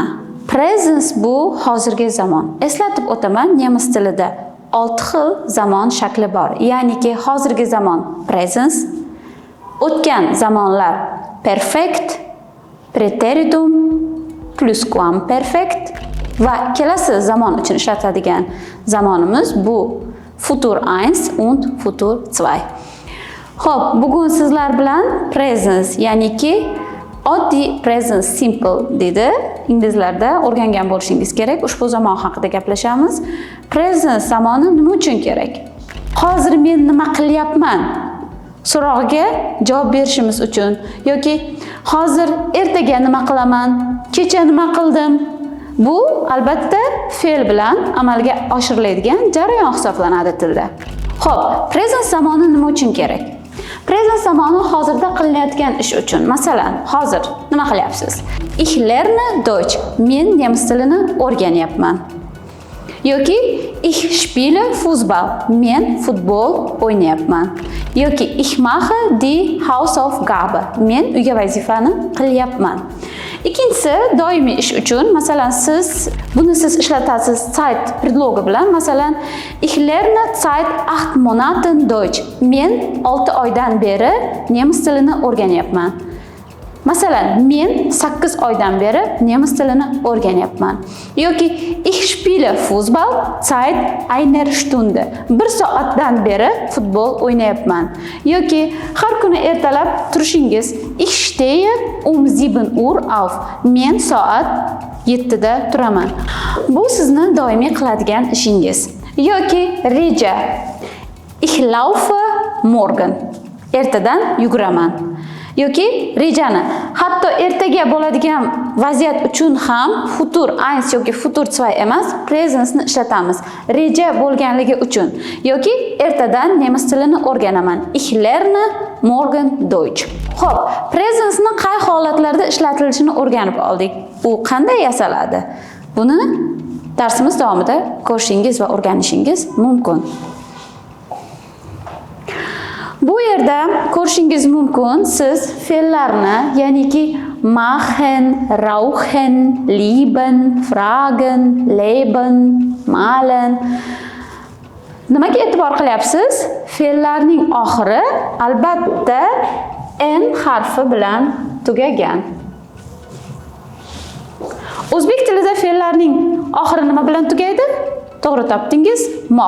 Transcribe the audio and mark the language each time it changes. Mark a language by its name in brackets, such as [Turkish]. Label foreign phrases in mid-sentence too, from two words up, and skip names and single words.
[Uzbek] Presence bu hozirgi zamon. Eslatib o'taman, nemis tilida 6 xil zamon shakli bor. Ya'niki hozirgi zamon presence, o'tgan zamonlar perfect, preteritum, pluscuamperfect va kelasi zamon uchun ishlatadigan zamonimiz bu [German] futur 1 und futur 2. [Uzbek] Xo'p, bugun sizlar bilan presence, ya'niki oddiy [English] present simple [Uzbek] deydi. Inglizlarda o'rgangan bo'lishingiz kerak. Ushbu zamon haqida gaplashamiz. Present zamoni nima uchun kerak? Hozir men nima qilyapman? So'rog'iga javob berishimiz uchun yoki hozir ertaga nima qilaman? Kecha nima qildim? Bu albatta fe'l bilan amalga oshiriladigan jarayon hisoblanadi tilda. Xo'p, present zamoni nima uchun kerak? Present zamoni hozirda qilinayotgan ish uchun. Masalan, hozir nima qilyapsiz? [German] Ich lerne Deutsch. [Uzbek] Men nemis tilini o'rganyapman. [German] Yoki ich spiele Fußball. [Uzbek] Men futbol o'ynayapman. [German] Yoki ich mache die Hausaufgabe. [Uzbek] Men uyga vazifani qilyapman. Ikkinchisi doimiy ish uchun. Masalan, buni siz ishlatasiz Zeit predlogi bilan. Masalan, [German] ich lerne seit 8 Monaten Deutsch. [Uzbek] Men 6 oydan beri nemis tilini o'rganyapman. Masalan, men 8 oydan beri nemis tilini o'rganyapman. [German] Yoki ich spiele Fußball seit einer Stunde. [Uzbek] 1 soatdan beri futbol o'ynayapman. Yoki har kuni ertalab turishingiz [German] ich stehe um 7 Uhr auf. [Uzbek] Men soat 7 da turaman. Bu sizni doimiy qiladigan ishingiz. Yoki reja. [German] Ich laufe morgen. [Uzbek] Ertadan yuguraman. Yoki rejani hatto ertaga bo'ladigan vaziyat uchun ham futur 1 yoki futur 2 emas, presence ni ishlatamiz. Reja bo'lganligi uchun yoki ertadan nemis tilini o'rganaman. [German] Ich lerne morgen Deutsch. [Uzbek] Xo'p, presence ni qay holatlarda ishlatilishini o'rganib oldik. U qanday yasaladi? Buni darsimiz davomida ko'rishingiz va o'rganishingiz mumkin. Bu yerda ko'rishingiz mumkin, siz fe'llarni, ya'niki [German] machen, rauchen, lieben, fragen, leben, malen. [Uzbek] Nimaga e'tibor qilyapsiz? Fe'llarning oxiri albatta n harfi bilan tugagan. O'zbek tilida fe'llarning oxiri nima bilan tugaydi? To'g'ri topdingiz. Moq.